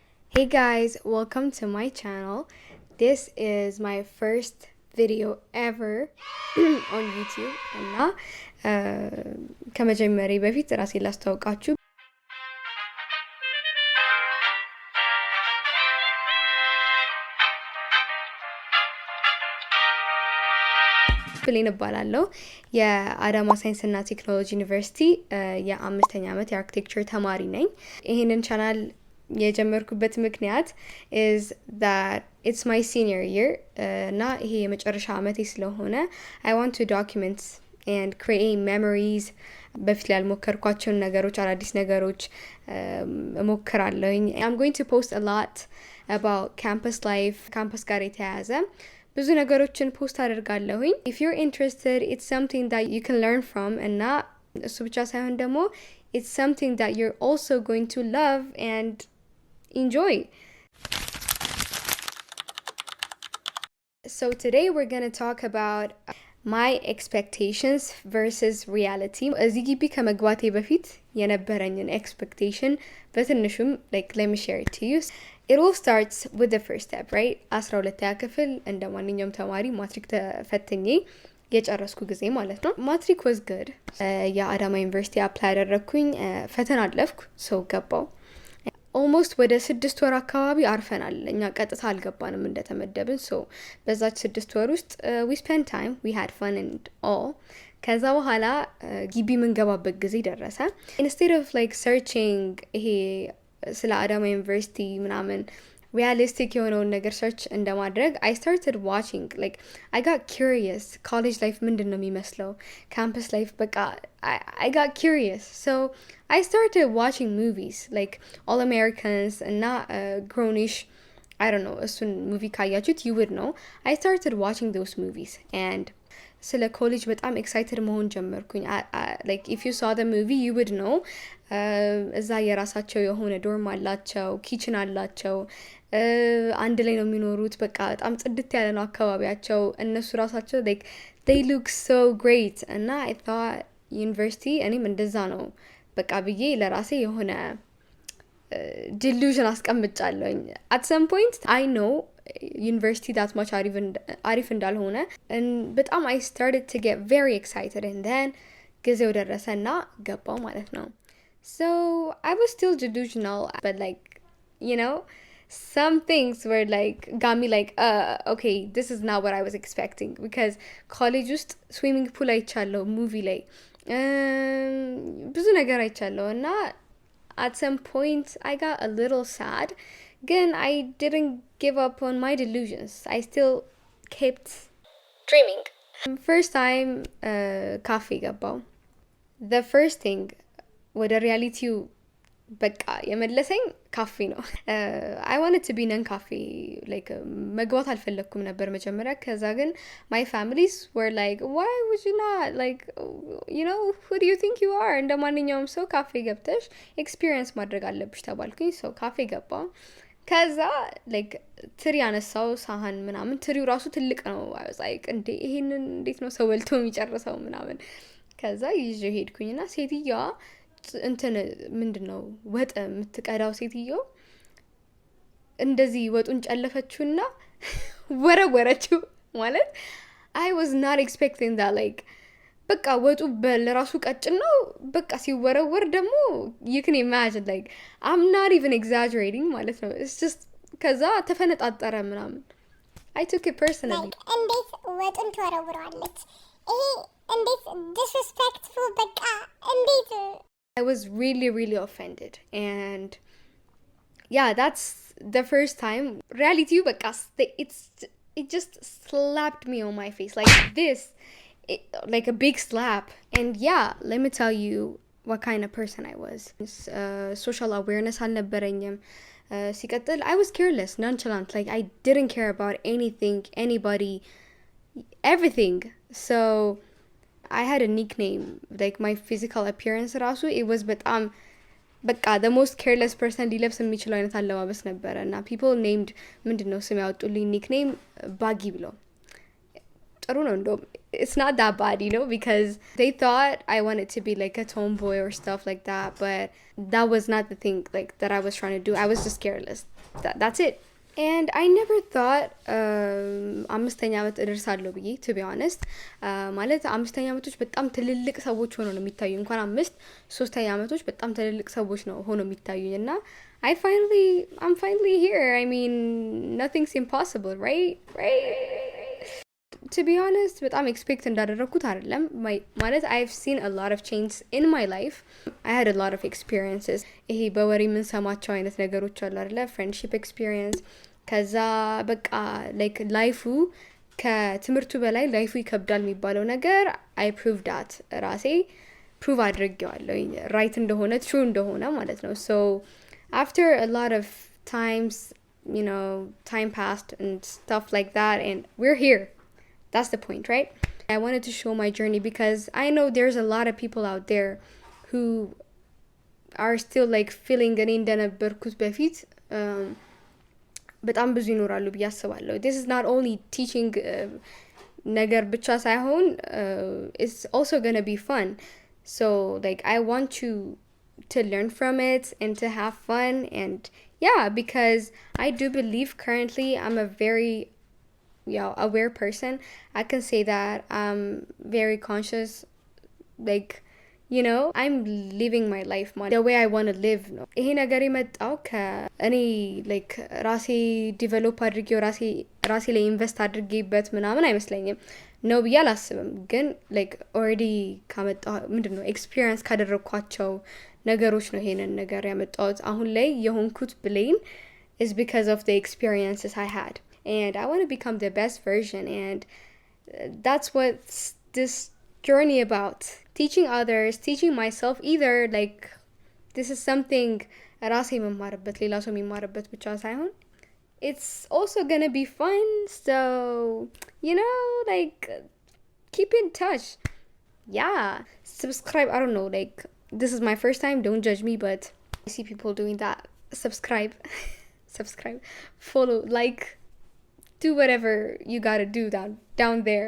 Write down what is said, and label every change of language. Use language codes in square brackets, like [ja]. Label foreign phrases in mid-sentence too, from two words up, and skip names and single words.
[en] Hey guys, welcome to my channel. This is my first video ever on YouTube [am] እና ከመጀመሪያ በፊት ራሴን ላስተዋውቃችሁ ብሌን እባላለሁ የአዳማ ሳይንስና ቴክኖሎጂ ዩኒቨርሲቲ የአምስተኛ ዓመት የአርኪቴክቸር ተማሪ ነኝ። ይሄንን ቻናል የጀመርኩበት ምክንያት [en] is that it's my senior year [am] እና ይሄ የመጨረሻ ዓመቴ ስለሆነ I [en] want to document and create memories [am] በፊት ላይ ያልሞከርኳቸውን ነገሮች አዳዲስ ነገሮች እሞክራለሁኝ። [en] I'm going to post a lot about campus life [am] ካምፐስ ጋር የተያያዘ ብዙ ነገሮችን ፖስት አደርጋለሁኝ። [en] if you're interested, it's something that you can learn from [am] እና እሱ ብቻ ሳይሆን ደግሞ [en] it's something that you're also going to love and enjoy. So today we're going to talk about my expectations versus reality. [am] እዚህ ግቢ ከመግባቴ በፊት የነበረኝን expectation በትንሹም [en] like let me share it to you. It all starts with the first step, right? [am] 12ኛ ክፍል እንደ ማንኛውም ተማሪ ማትሪክ ተፈትኜ የጨረስኩ ጊዜ ማለት ነው። ማትሪክ [en] was good. [am] የአዳማ ዩኒቨርሲቲ አፕላይ አደረኩኝ፣ ፈተና አለፍኩ፣ ሰው ገባው። ኦልሞስት ወደ 6 ወር አካባቢ አርፈናል። እኛ ቀጥታ አልገባንም እንደተመደብን። ሶ በዛች 6 ወር ውስጥ [en] we spent time, we had fun and all. [am] ከዛ በኋላ ግቢ የምንገባበት ጊዜ ደረሰ። [en] instead of like searching [am] ይሄ ስለ አዳማ ዩኒቨርሲቲ ምናምን realistic የሆነውን ነገር ሰርች እንደማድረግ [en] I started watching, like I got curious. college life [am] ምንድን ነው የሚመስለው? [en] campus life በቃ I got curious. So I started watching movies like All Americans እና Grownish. I don't know, [am] እሱን ሙቪ ካያችሁት [en] you would know. I started watching those movies and [am] ስለ ኮሌጅ በጣም ኤክሳይትድ መሆን ጀመርኩኝ። [en] like if you saw the movie you would know. [am] እዛ የራሳቸው የሆነ ዶርም አላቸው፣ ኪችን አላቸው፣ አንድ ላይ ነው የሚኖሩት። በቃ በጣም ጽድት ያለ ነው አካባቢያቸው። እነሱ ራሳቸው [en] like they look so great [am] እና I thought ዩኒቨርሲቲ እኔም እንደዛ ነው በቃ ብዬ ለራሴ የሆነ delusion አስቀምጫለሁኝ። [en] at some point I know [am] ዩኒቨርሲቲ that much አሪፍ እንዳልሆነ በጣም [en] I started to get very excited and then [am] ጊዜው ደረሰና ገባው ማለት ነው። [en] So I was still delusional, but like, you know, some things were like got me like okay, this is not what I was expecting, because college just swimming pool [am] አይቻለሁ፣ movie ላይ ብዙ ነገር አይቻለሁ እና [en] at some point I got a little sad. Again, I didn't give up on my delusions. I still kept dreaming. First time cafe ገባው። The first thing [am] ወደ ሪያሊቲው በቃ የመለሰኝ ካፌ ነው። [en] I wanted to be non cafe, like [am] መግባት አልፈለኩም ነበር መጀመሪያ። ከዛ ግን [en] my families were like, why would you not, like, you know, who do you think you are? [am] እንደ ማንኛውም ሰው ካፌ ገብተሽ ኤክስፒሪየንስ ማድረግ አለብሽ ተባልኩኝ። ሰው ካፌ ገባው። ከዛ like ትሪ ያነሳው ሳህን ምናምን፣ ትሪው ራሱ ትልቅ ነው። [en] I was like [am] እንዴ ይሄንን እንዴት ነው ሰው በልቶ የሚጨርሰው ምናምን። ከዛ ይዤ ሄድኩኝና ሴትዮዋ እንትን ምንድነው ወጥ የምትቀዳው ሴትዮ እንደዚህ ወጡን ጨለፈችውና ወረወረችው ማለት [en] I was not expecting that. like [am] በቃ ወጡ በለራሱ ቀጭን ነው፣ በቃ ሲወረወር ደግሞ [en] you can imagine, like I'm not even exaggerating [am] ማለት ነው። [en] it's just [am] ከዛ ተፈነጣጠረ ምናምን። [en] I took it personally. [am] እንዴት ወጡን ትወረውራለች? ይሄ እንዴት disrespectful በቃ እንዴት [en] I was really offended, and yeah, that's the first time reality በቃ it just slapped me on my face like this, like a big slap. And yeah, let me tell you what kind of person I was. social awareness አልነበረኝም። ሲቀጥል I was careless, nonchalant, like I didn't care about anything, anybody, everything. So I had a nickname, like my physical appearance ራሱ it was [am] በጣም በቃ [en] the most careless person [am] ሊለብስ የሚችለው አይነት አለባበስ ነበረ እና [en] people named [am] ምንድነው ስም ያወጡልኝ [en] nickname [am] ባጊ ብለው። ጥሩ ነው እንደውም [en] it's not that bad, you know, because they thought I wanted to be like a tomboy or stuff like that, but that was not the thing like that I was trying to do. I was just careless. [am] That's it. [en] And I never thought [am] አምስተኛ ዓመት እደርሳለሁ ብዬ [en] to be honest [am] ማለት አምስተኛ ዓመቶች በጣም ትልልቅ ሰዎች ሆነው ነው የሚታዩ እንኳን አምስት ሶስተኛ ዓመቶች በጣም ትልልቅ ሰዎች ነው ሆነው የሚታዩኝ እና [en] I'm finally here. I mean, nothing's impossible, right? To be honest, [am] በጣም expect እንዳደረኩት አይደለም ማለት [en] I've seen a lot of change in my life. I had a lot of experiences. [am] ይሄ በወሬ የምንሰማቸው አይነት ነገሮች አሉ አይደለ? [en] Friendship experience. [am] ከዛ በቃ like ላይፉ ከትምህርቱ በላይ ላይፉ ይከብዳል የሚባለው ነገር [en] I proved that [am] ራሴ prove አድርጌዋለሁ right እንደሆነ true እንደሆነ ማለት ነው. [en] So after a lot of times, you know, time passed and stuff like that, and we're here. That's the point, right? I wanted to show my journey because I know there's a lot of people out there who are still like feeling [am] እኔ እንደነበርኩት በፊት በጣም ብዙ ይኖራሉ ብዬ አስባለሁ. [en] This is not only teaching [am] ነገር ብቻ ሳይሆን [en] it's also gonna be fun. So like I want you to learn from it and to have fun, and yeah, because I do believe currently I'm a very aware person. I can say that I'm very conscious, like, you know, I'm living my life the way I want to live. No, [am] ይሄ ነገር የመጣው ከእኔ like ራሴ ዲቨሎፕ አድርጌው ራሴ ላይ ኢንቨስት አድርጌበት ምናምን አይመስለኝም ነው ብዬ አላስብም። ግን [en] like already [am] ካመጣው ምንድነው ኤክስፒሪየንስ ካደረኳቸው ነገሮች ነው ይሄንን ነገር ያመጣሁት። አሁን ላይ የሆንኩት ብሌን [en] is because of the experiences I had, and I want to become the best version, and that's what this journey about. Teaching others, teaching myself, either like this is something [am] ራሴ መማርበት ሌላ ሰው የሚማርበት ብቻ ሳይሆን [en] it's also gonna be fun. So you know, like keep in touch. Yeah, subscribe. I don't know, like this is my first time, don't judge me, but I see people doing that. Subscribe follow, like, do whatever you gotta do down there.